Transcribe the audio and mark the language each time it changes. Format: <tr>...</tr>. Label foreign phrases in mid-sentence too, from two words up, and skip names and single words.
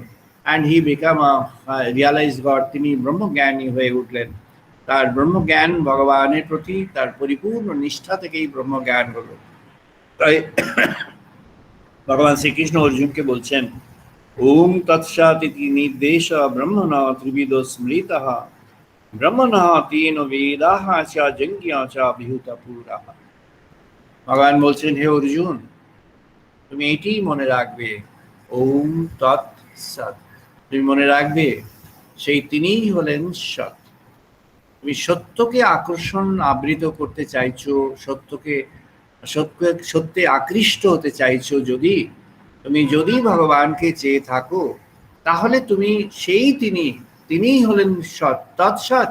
<en>And he became a realize God,</en> <bn>তিনি ব্রহ্মজ্ঞানী হয়ে উঠলেন। তার ব্রহ্মজ্ঞান ভগবানের প্রতি তার পরিপূর্ণ নিষ্ঠা থেকেই ব্রহ্মজ্ঞান হলো। তাই ভগবান শ্রীকৃষ্ণ অর্জুনকে বলছেন,</bn> <sa>ওম তৎসৎ ইতি নির্দেশ ব্রহ্মণা ত্রিবিদ স্মৃতঃ ব্রহ্মণা তেন বেদাঃ চ যজ্ঞা চ বিহুত পুরাঃ।</sa> <bn>ভগবান বলছেন, হে অর্জুন, তুমি এটাই মনে রাখবে,</bn> <sa>ওম তৎসৎ,</sa> <bn>তুমি মনে রাখবে সেই তিনিই হলেন সৎ। তুমি সত্যকে আকর্ষণ আবৃত করতে চাইছো, সত্যে আকৃষ্ট হতে চাইছো, তুমি যদি ভগবানকে চেয়ে থাকো, তাহলে তুমি সেই তিনিই হলেন সৎ, তৎসৎ।</bn>